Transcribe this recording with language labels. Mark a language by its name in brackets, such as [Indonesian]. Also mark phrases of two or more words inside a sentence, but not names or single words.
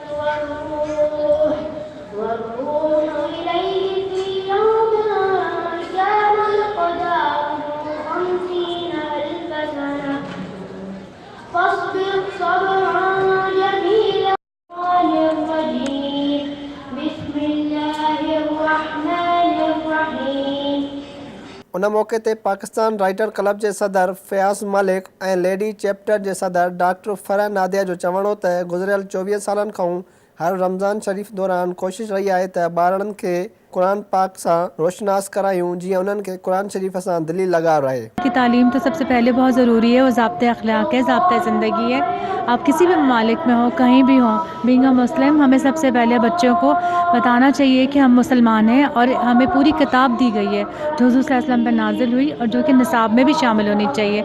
[Arabic] والروح إليه في يوم كان مقداره 50 ألف سنة فاصبر صبرا جميلا الرجيم بسم الله الرحمن الرحيم। [Sindhi] उन मौक़े ते पाकिस्तान राइटर क्लब जे सदर फ़याज़ मलिक ऐं लेडी चैप्टर जे सदर डॉक्टर फ़रह नादिया जो चवणो त गुज़िरियल 24 सालनि खां हर रमज़ान शरीफ़ दौरान कोशिश रही आहे त ॿारनि खे कुरान पाक सां रोशनास करायूं जीअं उन्हनि खे कुरान शरीफ़ सां दिली लगाव रहे। [Urdu] کی تعلیم تو سب سے پہلے بہت ضروری ہے، وہ ضابطۂ اخلاق ہے، ضابطۂ زندگی ہے. آپ کسی بھی ممالک میں ہو، کہیں بھی ہو, [English] being a Muslim, [Urdu] ہمیں سب سے پہلے بچوں کو بتانا چاہیے کہ ہم مسلمان ہیں اور ہمیں پوری کتاب دی گئی ہے جو حضور [Arabic] صلى الله عليه وسلم [Urdu] پر نازل ہوئی اور جو کہ نصاب میں بھی شامل ہونی چاہیے.